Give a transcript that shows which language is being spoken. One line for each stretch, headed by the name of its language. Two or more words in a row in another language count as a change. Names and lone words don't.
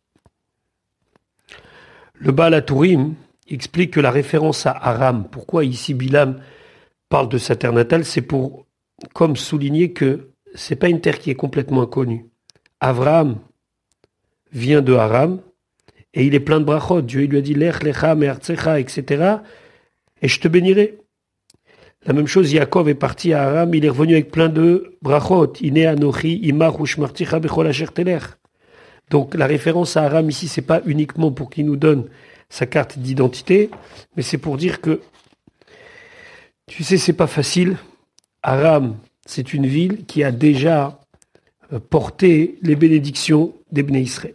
French: Le Baal HaTurim explique que la référence à Aram, pourquoi ici Bilam parle de sa terre natale, c'est pour comme souligner que c'est pas une terre qui est complètement inconnue. Avraham vient de Aram et il est plein de brachot. Dieu il lui a dit
Hebrew: לך לך מארצך,
French: etc. Et je te bénirai. La même chose, Yaakov est parti à Aram, il est revenu avec plein de brachot.
Hebrew: הנה אנכי עמך ושמרתיך בכל אשר תלך.
French: Donc la référence à Aram ici, c'est pas uniquement pour qu'il nous donne sa carte d'identité, mais c'est pour dire que, tu sais, c'est pas facile. Aram, c'est une ville qui a déjà porté les bénédictions des Bnei Israël.